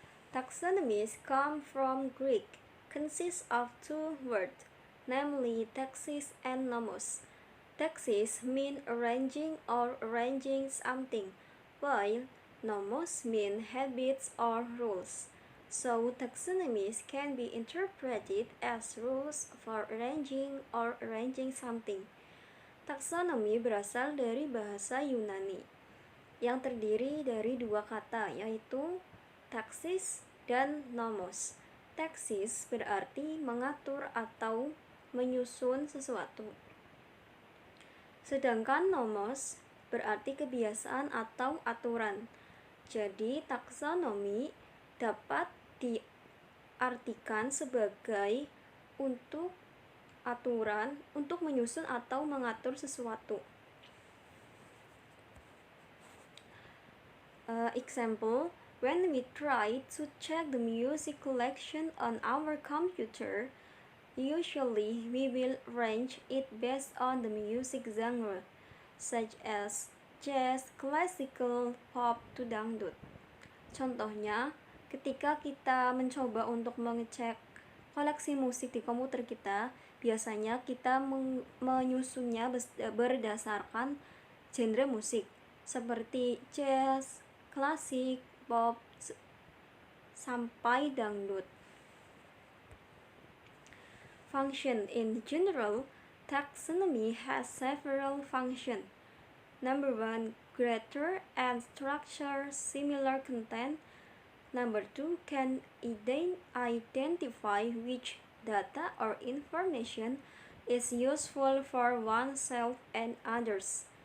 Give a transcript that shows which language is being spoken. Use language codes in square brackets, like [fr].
[en] Taxonomies come from Greek, consist of two words, namely taxis and nomos. Taxis mean arranging or arranging something, while nomos mean habits or rules. So taxonomies can be interpreted as rules for arranging or arranging something. [id] Taksonomi berasal dari bahasa Yunani yang terdiri dari dua kata, yaitu taksis dan nomos. Taksis berarti mengatur atau menyusun sesuatu, sedangkan nomos berarti kebiasaan atau aturan. Jadi taksonomi dapat diartikan sebagai untuk aturan, untuk menyusun atau mengatur sesuatu. [en] Example, when we try to check the music collection on our computer, usually we will arrange it based on the music genre, such as jazz, classical, pop, to dangdut. [id] Contohnya, ketika kita mencoba untuk mengecek koleksi musik di komputer kita, biasanya kita menyusunnya berdasarkan genre musik seperti jazz, klasik, pop, sampai dangdut. [en] Function in general, taxonomy has several functions. Number 1, greater and structure similar content. Number 2, can identify which data or information is useful for oneself and others.